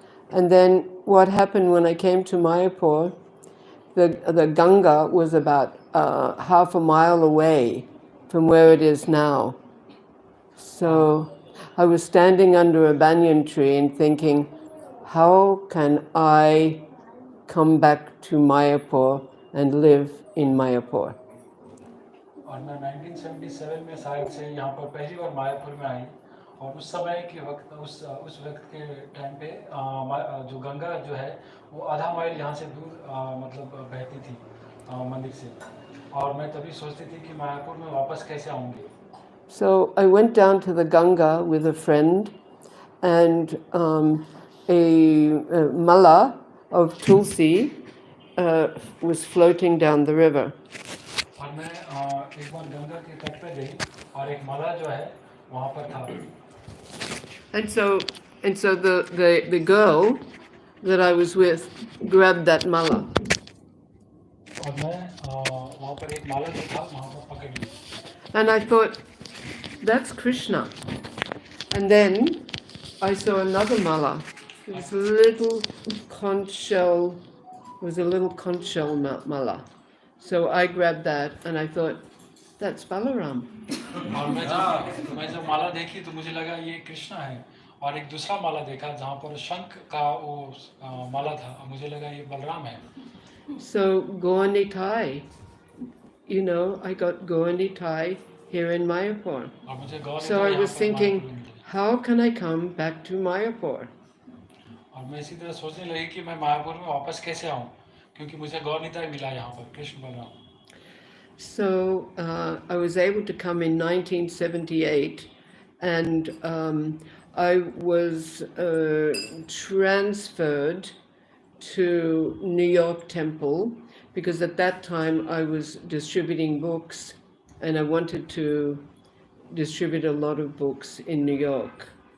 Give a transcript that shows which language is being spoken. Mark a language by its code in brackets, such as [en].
[en] And then what happened when I came to Mayapur, the Ganga was about half a mile away from where it is now. So I was standing under a banyan tree and thinking, how can I come back to Mayapur and live in Mayapur? [hi] और मैं 1977 में शायद से यहाँ पर पहली बार मायापुर में आई और उस समय के वक्त उस वक्त के टाइम पे जो गंगा जो है वो आधा माइल यहाँ से दूर मतलब बहती थी मंदिर से। और मैं तभी सोचती थी कि मायापुर में वापस कैसे आऊँगी। [en] So I went down to the Ganga with a friend, and a mala of tulsi was floating down the river. [hi] और मैं एक बार गंगा के तट पे गई और एक माला जो है वहाँ पर था। [en] And so the girl that I was with grabbed that mala. [hi] और मैं वहाँ पर एक माला जो था वहाँ पर पकड़ ली। [en] And I thought, that's Krishna. And then I saw another mala. It was a little conch shell. It was a little conch shell mala. So I grabbed that, and I thought, that's Balaram. [hi] और मैं जब माला देखी तो मुझे लगा ये कृष्णा है। और एक दूसरा माला देखा जहाँ पर शंख का वो माला था और मुझे लगा ये बलराम है। [en] So Gaunitai, I got Gaunitai here in Mayapur. [hi] और मुझे गौर [en] So I was thinking, how can I come back to Mayapur? [hi] और मैं इसी तरह सोचने लगी कि मैं मायापुर में वापस कैसे आऊँ, क्योंकि मुझे गौरनिताय मिला यहाँ पर Krishna Balram. [en] So I was able to come in 1978, and I was transferred to New York Temple, because at that time I was distributing books, and I wanted to distribute a lot of books in New York.